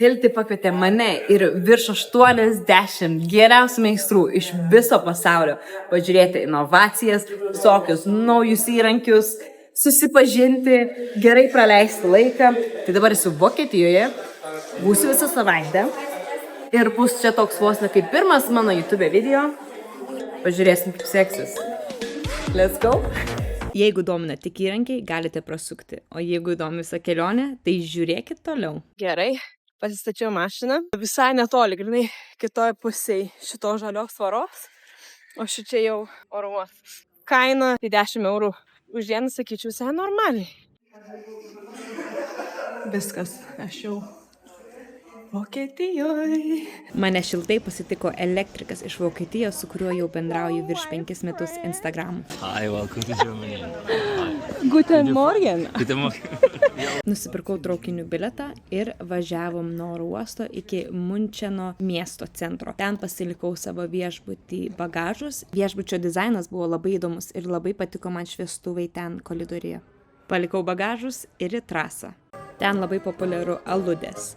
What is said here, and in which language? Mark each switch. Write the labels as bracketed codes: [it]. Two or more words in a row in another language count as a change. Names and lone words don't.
[lt] Hilti pakvietė mane ir virš 80 geriausių meistrų iš viso pasaulio pažiūrėti inovacijas, visokius naujus įrankius, susipažinti, gerai praleisti laiką. Tai dabar esu Vokietijoje, būsiu visą savaitę ir bus čia toks vos ne kaip pirmas mano YouTube video. Pažiūrėsim, kaip seksis. [en] Let's go! [lt] Jeigu domina tik įrankiai, galite prasukti, o jeigu įdomi visa kelionė, tai žiūrėkit toliau. Gerai. Pasistačiau mašiną, visai netoli, grinai kitoj pusėje šito žalios tvoros, o šičia jau oro uostas. Kaina 10 eurų už dieną, sakyčiau, visai normaliai. Viskas, aš jau Vokietijoje. Mane šiltai pasitiko elektrikas iš Vokietijos, su kuriuo jau bendrauju virš 5 metus Instagram. [en] Hi, welcome to Germany. [de] Guten Morgen. Guten Morgen. [lt] Nusipirkau traukinių bilietą ir važiavom nuo oro uosto iki Muncheno miesto centro. Ten pasilikau savo viešbutį bagažus. Viešbučio dizainas buvo labai įdomus ir labai patiko man šviestuvai ten koridoriuje. Palikau bagažus ir į trasą. Ten labai populiaru aludės.